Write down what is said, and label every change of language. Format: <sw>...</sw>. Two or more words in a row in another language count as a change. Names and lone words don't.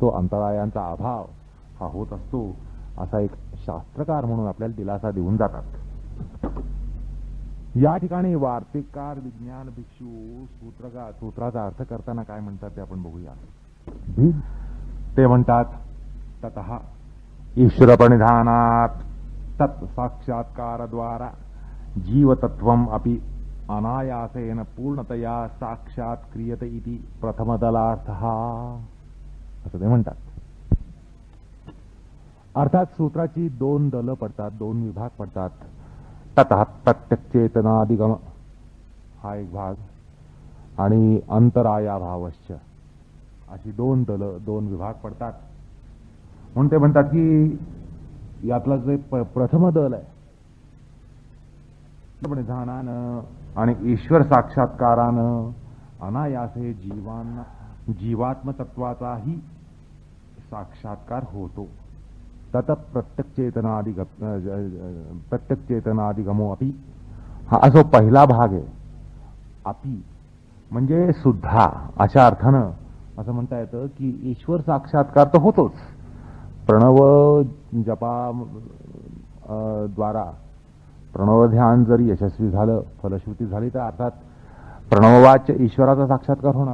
<mr>अंतरायांचा अभाव हा होत असतो असा एक शास्त्रकार म्हणून आपल्याला दिलासा देऊन जातात. या ठिकाणी वार्तिककार, विज्ञान भिक्षू सूत्राचा अर्थ करताना काय म्हणतात ते आपण बघूया. ते म्हणतात,</mr> <sa>ततः ईश्वर प्रणिधानात तत्साक्षात्कारद्वारा जीवतत्वम अपि अनायासेन पूर्णतया साक्षात क्रियते इति प्रथमदलार्थः,</sa> <mr>असं ते म्हणतात. अर्थात सूत्राची दोन दलं पडतात, दोन विभाग पडतात.</mr> <sa>ततः प्रत्यक्षचेतनादिगम</sa> <mr>हा एक भाग आणि अंतरायाभावश्च अशी दोन दलं, दोन विभाग पडतात. म्हणून ते म्हणतात की यातलं जे प्रथम दल आहे, ज्ञानानं आणि ईश्वर साक्षात्कारानं अनायासे जीवात्मतत्वाचाही साक्षात्कार होतो.</mr> <sa>तत प्रत्यक्षचेतनादिगमो अपि,</sa> <mr>हा जो पहिला भाग आहे. अपि म्हणजे सुद्धा, अशा अर्थानं असं म्हणता येतं की ईश्वर साक्षात्कार तर होतोच. प्रणव जपा द्वारा प्रणव ध्यान जरी यशस्वी झालं, फलश्रुती झाली, तर अर्थात प्रणववाच्य ईश्वराचा साक्षात्कार होणार.</mr>